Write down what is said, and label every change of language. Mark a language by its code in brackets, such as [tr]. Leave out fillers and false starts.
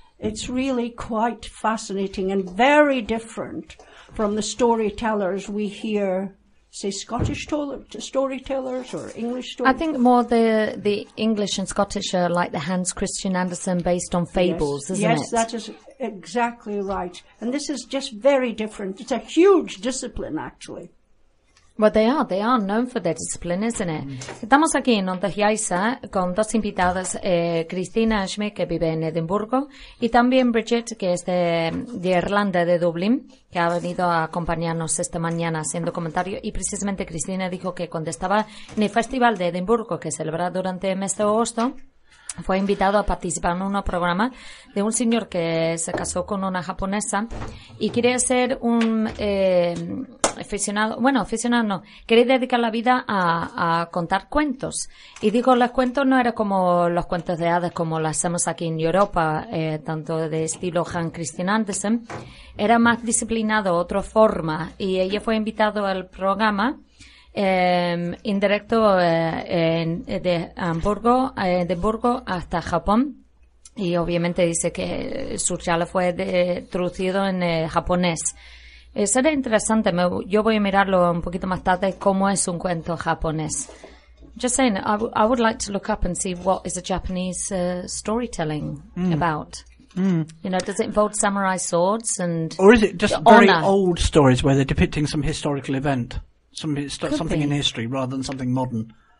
[en] It's really quite fascinating and very different from the storytellers we hear, say, Scottish storytellers or English storytellers. I think more the English and Scottish are like the Hans Christian Andersen based on fables, yes. it? Yes, that is exactly right. And this is just very different. It's a huge discipline, actually. Well, they are. They are known for their discipline, isn't it? [es] Estamos aquí en Ondas Yaiza con dos invitadas, Cristina Ashme, que vive en Edimburgo, y también Bridget, que es de Irlanda, de Dublín, que ha venido a acompañarnos esta mañana haciendo comentario. Y precisamente Cristina dijo que cuando estaba en el Festival de Edimburgo, que celebra durante el mes de agosto, fue invitado a participar en un programa de un señor que se casó con una japonesa y quiere ser un aficionado, bueno, aficionado no, quiere dedicar la vida a contar cuentos. Y digo, los cuentos no eran como los cuentos de hadas como los hacemos aquí en Europa, tanto de estilo Hans Christian Andersen, era más disciplinado, otra forma, y ella fue invitado al programa indirecto de Hamburgo, de Burgo hasta Japón, y obviamente dice que su charla fue traducido en japonés. Será interesante, yo voy a mirarlo un poquito más tarde, cómo es un cuento japonés. [en] Just saying, I would like to look up and see what is a Japanese storytelling about. You know, does it involve samurai swords and or is it just honor? Very old stories where they're depicting some historical event? Something in history rather than something modern.